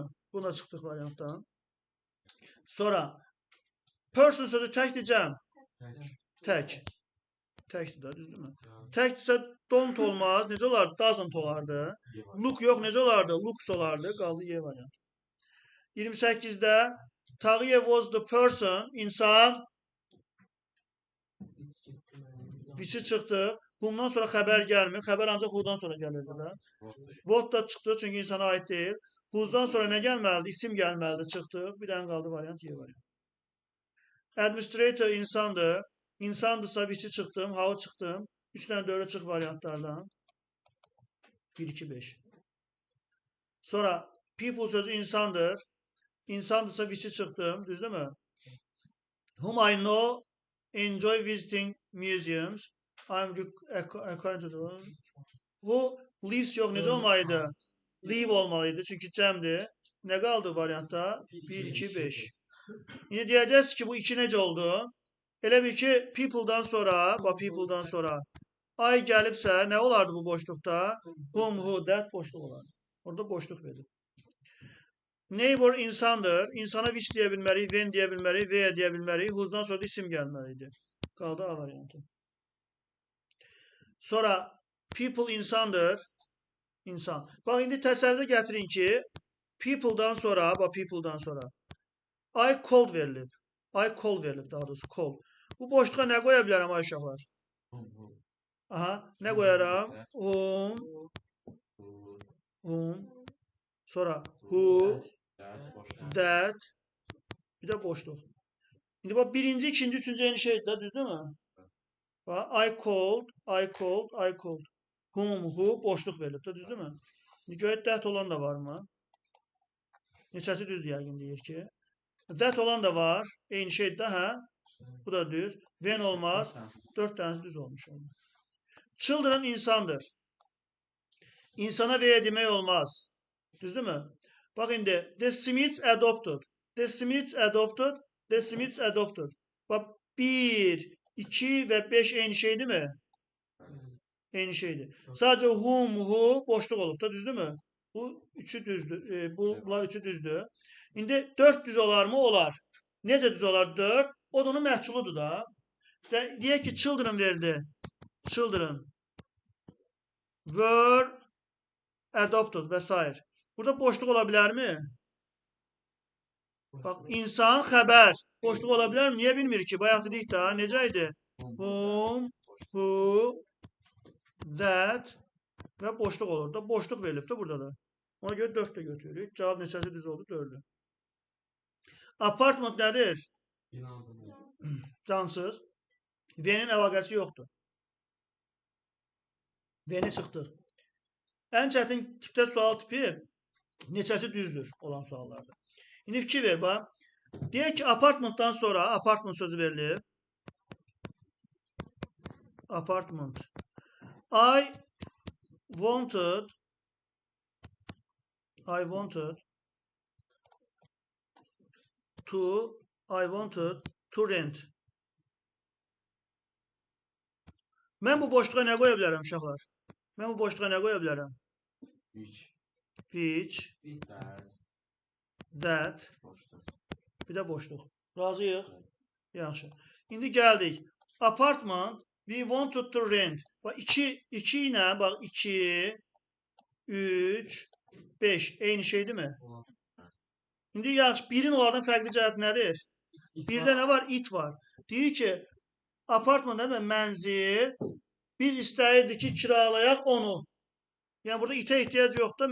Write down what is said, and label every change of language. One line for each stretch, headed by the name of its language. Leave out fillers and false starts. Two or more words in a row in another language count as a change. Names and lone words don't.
Azerbaijani: Buna çıxdıq variantdan. Sonra person sözü təkdir cəm. Tək. Təkdir də, düzdürmü? Təkdirsə don't olmaz. Necə olardı? Doesn't olardı. Look yox, necə olardı? Looks olardı. Qaldı Y variantı.
English: 28'də Tağıyev was the person.
Azerbaijani: İnsan. Which'i çıxdı. Whom'dan sonra xəbər gəlmir. Xəbər ancaq who'dan sonra gəlirdi də. What da çıxdı çünki insana aid deyil. Who'dan sonra nə gəlməlidir? İsim gəlməlidir. Çıxdıq. Bir dənə qaldı variant Y variant. Administrator insandır. İnsandırsa which'i çıxdım. How çıxdım. 3-dən 4'ə çıx variantlardan. 1, 2, 5. Sonra people sözü insandır. İnsandırsa which'i çıxdım. Düzdürmü?
English: Whom I know enjoy visiting museums. I'm acquainted with. Who lives
Azerbaijani: yox necə olmalıydı? Live olmalıydı çünki cəmdir. Nə qaldı variantda? 1, 2, 5. İndi deyəcəksiniz ki bu 2 necə oldu? Elə bir ki people'dan sonra, people'dan sonra ay gəlibsə nə olardı bu boşluqda?
English: Whom, who, that
Azerbaijani: boşluq olardı. Orada boşluq verir. Neighbor insandır. İnsana which deyə bilmərik, when deyə bilmərik, where deyə bilmərik. Who'dan sonra da isim gəlməlidir. Qaldı A variantı. Sonra people insandır. İnsan. Bax indi təsəvvürə gətirin ki people'dan sonra, people'dan sonra
English: I called
Azerbaijani: verilib.
English: I call
Azerbaijani: verilib daha doğrusu call. Bu boşluğa nə qoya bilərəm ay uşaqlar? Aha, nə qoyaram? Whom. Sonra who, that, bir də boşluq. İndi bax birinci, ikinci, üçüncü eyni şeydir də, düzdürmü?
English: Bax I called. Whom, who,
Azerbaijani: boşluq verilib də, düzdürmü? İndi görək that olan da varmı? Neçəsi düzdür yəqin deyir ki. That olan da var. Eyni şeydir də, hə? Bu da düz. When olmaz. 4 tanesi düz olmuş. Children insandır. İnsana veya demək olmaz. Düzdürmü? Bak indi.
English: The Smiths adopted. The Smiths adopted. The Smiths adopted.
Azerbaijani: Bak 1, 2 ve 5 eyni şeydi mi? Eyni şeydi. Sadece
English: whom, who
Azerbaijani: boşluq olub da, düzdürmü? Bu üçü düzdür. Bunlar üçü düzdür. İndi 4 düz olar mı? Olar. Necə düz olar 4? O da onun məhculudur da. Deyək ki children verdi.
English: Children were adopted vesaire.
Azerbaijani: Burada boşluq ola bilər mi? Bak insan, xəbər. Boşluq ola bilər mi? Niyə bilmir ki? Bayaq dedik da. Necə idi?
English: Whom, who, that,
Azerbaijani: və boşluq olur da. Boşluq verilib də burada da. Ona görə 4 də götürürük. Cavab neçəsi düz oldu? 4'ü. Apartment nədir? Cansız. V-nin əlaqəsi yoxdur. V-ni çıxdıq. Ən çətin tipdə sual tipi neçəsi düzdür olan suallarda. İndi fikir ver, bax. Deyək ki, apartmentdan sonra apartment sözü verilib.
English: Apartment. I wanted to rent.
Azerbaijani: Mən bu boşluğa nə qoya bilərəm uşaqlar? Mən bu boşluğa nə qoya bilərəm?
English: Which. That.
Azerbaijani: Bir də boşluq. Razıyıq? Yaxşı. İndi gəldik.
English: Apartment. We wanted to rent.
Azerbaijani: Bax 2 ilə bax 2 3 5 eyni şeydir mi? İndi yaxşı, birin onlardan fərqli cəhəti nədir? Birdə nə var? It var. Deyir ki, apartman demək mənzil. Biz istəyirdik ki, kiralayaq onu. Yəni burada itə ehtiyac yoxdur.